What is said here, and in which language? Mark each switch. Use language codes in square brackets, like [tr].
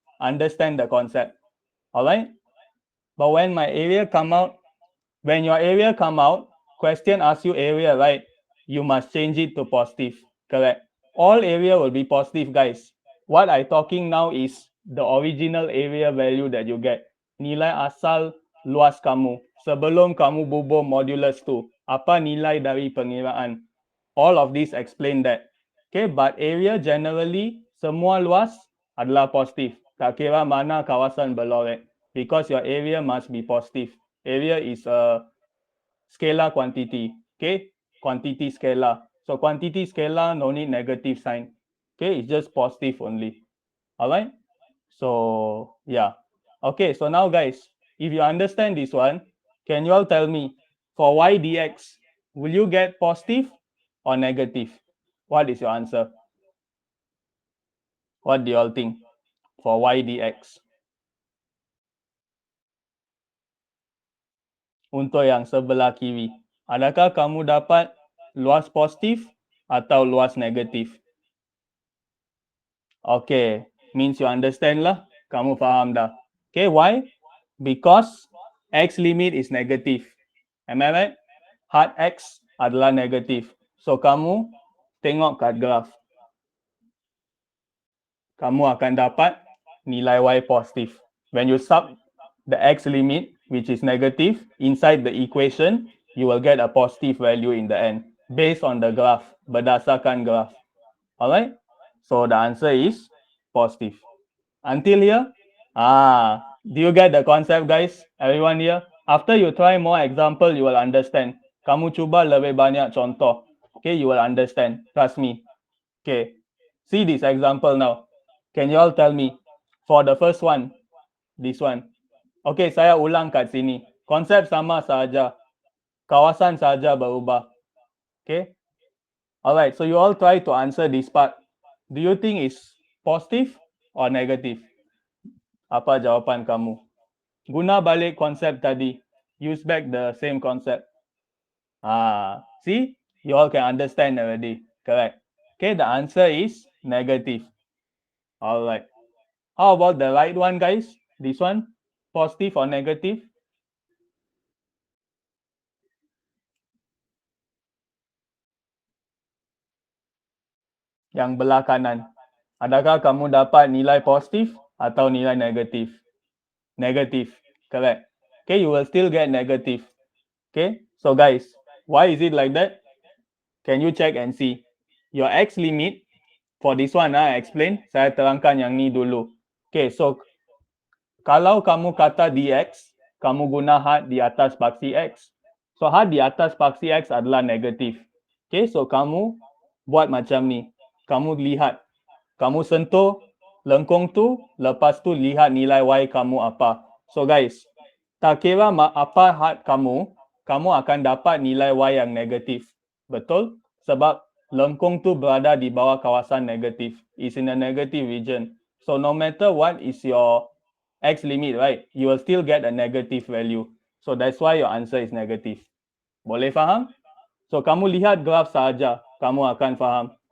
[en] Understand the concept. Alright? But when my area come out, when your area come out, question asks you area, right? You must change it to positive. Correct. All area will be positive, guys. What I talking now is the original area value that you get. [ms] Nilai asal luas kamu. Sebelum kamu bubuh modulus tu, apa nilai dari pengiraan? [en] All of this explain that. Okay, but area generally, [ms] semua luas adalah positif. Tak kira mana kawasan berlorek. [en] Because your area must be positive. Area is a scalar quantity. Okay, quantity scalar. So quantity scalar no need negative sign. Okay, it's just positive only. All right. So yeah. Okay, so now guys, if you understand this one, can you all tell me for y dx, will you get positive or negative? What is your answer? What do you all think for y dx? [ms] Untuk yang sebelah kiri, adakah kamu dapat luas positif atau luas negatif? [en] Okay, means you understand lah. [ms] Kamu faham dah. [en] Okay, why? Because x limit is negative. Am I right? [ms] Hard x adalah negatif. So kamu tengok kat graf. Kamu akan dapat nilai y positif. [en] When you sub the x limit, which is negative, inside the equation, you will get a positive value in the end based on the graph, [ms] berdasarkan graph. [en] Alright? So the answer is positive. Until here, do you get the concept, guys? Everyone here? After you try more example, you will understand. [ms] Kamu cuba lebih banyak contoh. [en] Okay, you will understand. Trust me. Okay, see this example now. Can you all tell me for the first one, this one? [ms] Okay, saya ulang kat sini. Konsep sama saja. Kawasan saja berubah. Okay. [en] Alright, so you all try to answer this part. Do you think it's positive or negative? [ms] Apa jawapan kamu? Guna balik konsep tadi. [en] Use back the same concept. See? You all can understand already. Correct. Okay, the answer is negative. Alright. How about the right one, guys? This one, positive or negative? [ms] Yang belah kanan. Adakah kamu dapat nilai positif atau nilai negatif? [en] Negative. Correct. Okay, you will still get negative. Okay, so guys, why is it like that? Can you check and see? Your x limit for this one, I explain. [ms] Saya terangkan yang ni dulu. Okay, so kalau kamu kata dx, kamu guna had di atas paksi x. So had di atas paksi x adalah negatif. Okay, so kamu buat macam ni. Kamu lihat, kamu sentuh lengkung tu, lepas tu lihat nilai y kamu apa. So guys, tak kira apa had kamu, kamu akan dapat nilai y yang negatif. Betul? Sebab lengkung tu berada di bawah kawasan negatif. [en] Is in a negative region. So no matter what is your x limit, right? You will still get a negative value. So that's why your answer is negative. [ms] Boleh faham? So kamu lihat graf saja, kamu akan faham.